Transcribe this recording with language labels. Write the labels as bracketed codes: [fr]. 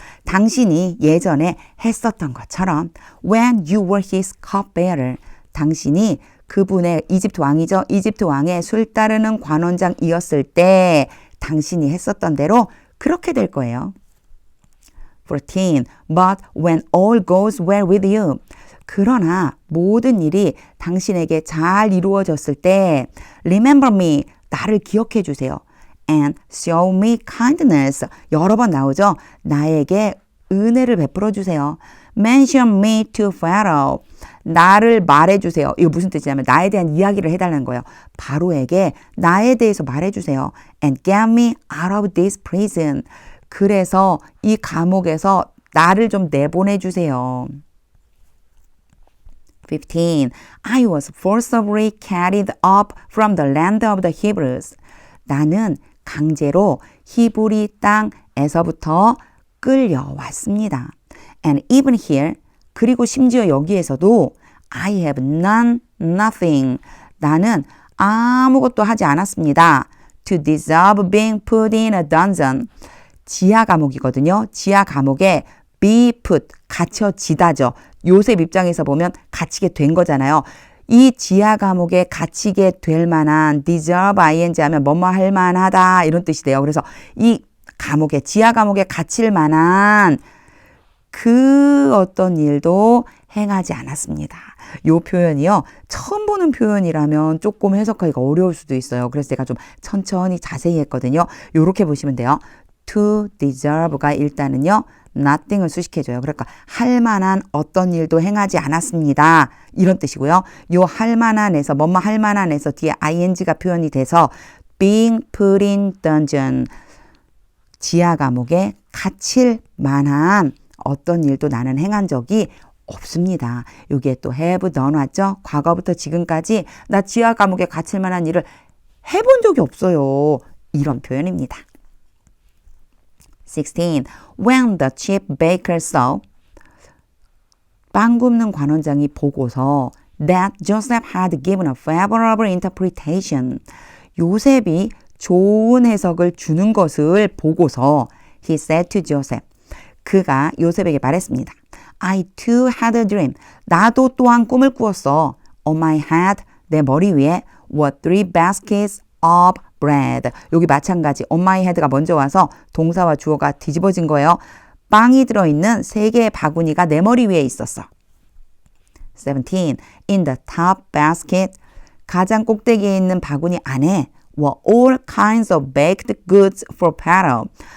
[ko] 당신이 예전에 했었던 것처럼 [en] when you were his cupbearer. 당신이 [ko] 그분의 이집트 왕이죠. 이집트 왕의 술 따르는 관원장이었을 때 당신이 했었던 대로 그렇게 될 거예요. 14. [en] But when all goes well with you. [ko] 그러나 모든 일이 당신에게 잘 이루어졌을 때 [en] Remember me. [ko] 나를 기억해 주세요. [en] And show me kindness. [ko] 여러 번 나오죠. 나에게 은혜를 베풀어 주세요. [en] Mention me to Pharaoh. [ko] 나를 말해주세요. 이거 무슨 뜻이냐면 나에 대한 이야기를 해달라는 거예요. 바로에게 나에 대해서 말해주세요. [en] And get me out of this prison. [ko] 그래서 이 감옥에서 나를 좀 내보내주세요. 15. [en] I was forcibly carried up from the land of the Hebrews. [ko] 나는 강제로 히브리 땅에서부터 끌려왔습니다. [en] And even here, [ko] 그리고 심지어 여기에서도 [en] I have done nothing. [ko] 나는 아무것도 하지 않았습니다. [en] To deserve being put in a dungeon. [ko] 지하 감옥이거든요. 지하 감옥에 be put, 갇혀지다죠. 요셉 입장에서 보면 갇히게 된 거잖아요. 이 지하 감옥에 갇히게 될 만한 deserve ing 하면 뭐뭐 할 만하다 이런 뜻이 돼요. 그래서 이 감옥에 지하 감옥에 갇힐 만한 그 어떤 일도 행하지 않았습니다. 이 표현이요. 처음 보는 표현이라면 조금 해석하기가 어려울 수도 있어요. 그래서 제가 좀 천천히 자세히 했거든요. 이렇게 보시면 돼요. To deserve가 일단은요. nothing을 수식해줘요. 그러니까 할 만한 어떤 일도 행하지 않았습니다. 이런 뜻이고요. 요 할 만한에서 뭐뭐 할 만한에서 뒤에 ing가 표현이 돼서 [en] being put in dungeon. [ko] 지하 감옥에 갇힐 만한 어떤 일도 나는 행한 적이 없습니다. 여기에 또 have done 왔죠? 과거부터 지금까지 나 지하 감옥에 갇힐 만한 일을 해본 적이 없어요. 이런 표현입니다. 16. [en] When the chief baker saw [ko] 빵 굽는 관원장이 보고서 [en] that Joseph had given a favorable interpretation. [ko] 요셉이 좋은 해석을 주는 것을 보고서 [en] he said to Joseph. [ko] 그가 요셉에게 말했습니다. [en] I too had a dream. [ko] 나도 또한 꿈을 꾸었어. [en] On my head, [ko] 내 머리 위에 [en] were 3 baskets of bread. [ko] 여기 마찬가지 [en] on my head [ko] 가 먼저 와서 동사와 주어가 뒤집어진 거예요. 빵이 들어있는 3개의 바구니가 내 머리 위에 있었어. 17. [en] In the top basket, [ko] 가장 꼭대기에 있는 바구니 안에 [en] were all kinds of baked goods for Pharaoh.